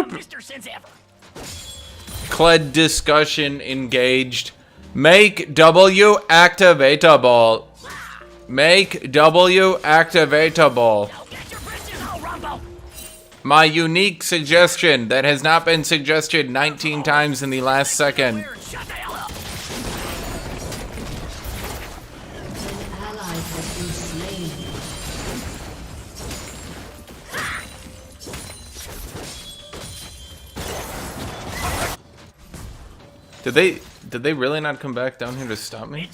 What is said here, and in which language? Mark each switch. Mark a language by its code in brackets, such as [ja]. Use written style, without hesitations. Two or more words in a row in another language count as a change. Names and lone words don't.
[en] Mr. Since ever. Kled discussion engaged. Make W activatable. Make W activatable. Get your britches all rumble. My unique suggestion that has not been suggested 19 times in the last second. Shut the hell up. An ally has been slain. Did they really not come back down here to stop me?